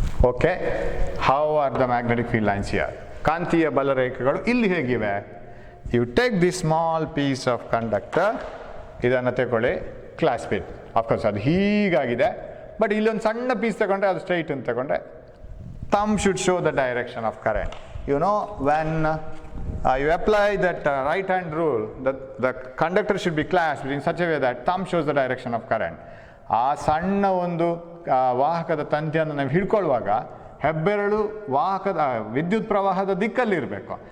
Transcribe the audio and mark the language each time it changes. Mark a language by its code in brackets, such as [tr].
[en] Okay, how are the magnetic field lines here? [kn] ಕಾಂತೀಯ ಬಲರೇಖೆಗಳು ಇಲ್ಲಿ ಹೇಗಿವೆ? [en] you take this small piece of conductor, [kn] ಇದನ್ನು ತಗೊಳ್ಳಿ, [en] Clasp it. [kn] Of course ಅದು ಹೀಗಾಗಿದೆ, but ಇಲ್ಲೊಂದು ಸಣ್ಣ ಪೀಸ್ ತಗೊಂಡ್ರೆ ಅದು ಸ್ಟ್ರೈಟ್ ಅಂತ ತಗೊಂಡ್ರೆ [en] thumb should show the direction of current. You know, when you apply that right hand rule, the conductor should be clasped in such a way that thumb shows the direction of current. [kn] ಆ ಸಣ್ಣ ಒಂದು ವಾಹಕದ ತಂತಿಯನ್ನು ನಾವು ಹಿಡ್ಕೊಳ್ಳುವಾಗ ಹೆಬ್ಬೆರಳು ವಾಹಕದ ವಿದ್ಯುತ್ ಪ್ರವಾಹದ ದಿಕ್ಕಲ್ಲಿ ಇರಬೇಕು.